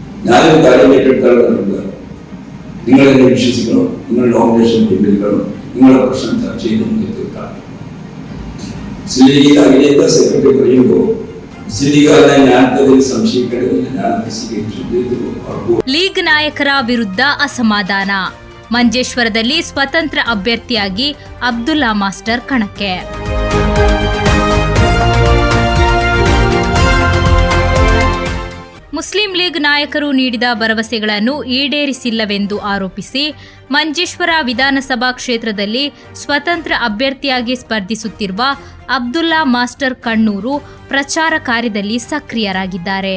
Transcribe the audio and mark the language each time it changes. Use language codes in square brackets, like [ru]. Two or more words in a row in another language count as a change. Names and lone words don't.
[ml] ഞാനൊരു കാര്യം ഏറ്റെടുക്കാറുണ്ട്. നിങ്ങളെന്നെ വിശ്വസിക്കണം, നിങ്ങളുടെ നോമിനേഷൻ പിൻവലിക്കണം, നിങ്ങളുടെ പ്രശ്നം ചർച്ച ചെയ്ത് മുന്നിൽ തീർക്കാം. മുസ്ലിം ലീഗ് അഖിലേന്ത്യാ സെക്രട്ടറി പറയുമ്പോൾ മുസ്ലിം ലീഗുകാരനെ ഞാനതിൽ സംശയിക്കേണ്ടതില്ല. ഞാനത് സ്വീകരിച്ചു. [kn] ಲೀಗ್ ನಾಯಕರ ವಿರುದ್ಧ ಅಸಮಾಧಾನ. ಮಂಜೇಶ್ವರದಲ್ಲಿ ಸ್ವತಂತ್ರ ಅಭ್ಯರ್ಥಿಯಾಗಿ ಅಬ್ದುಲ್ಲಾ ಮಾಸ್ಟರ್ ಕಣಕ್ಕೆ. ಮುಸ್ಲಿಂ ಲೀಗ್ ನಾಯಕರು ನೀಡಿದ ಭರವಸೆಗಳನ್ನು ಈಡೇರಿಸಿಲ್ಲವೆಂದು ಆರೋಪಿಸಿ ಮಂಜೇಶ್ವರ ವಿಧಾನಸಭಾ ಕ್ಷೇತ್ರದಲ್ಲಿ ಸ್ವತಂತ್ರ ಅಭ್ಯರ್ಥಿಯಾಗಿ ಸ್ಪರ್ಧಿಸುತ್ತಿರುವ ಅಬ್ದುಲ್ಲಾ ಮಾಸ್ಟರ್ ಕಣ್ಣೂರು ಪ್ರಚಾರ ಕಾರ್ಯದಲ್ಲಿ ಸಕ್ರಿಯರಾಗಿದ್ದಾರೆ.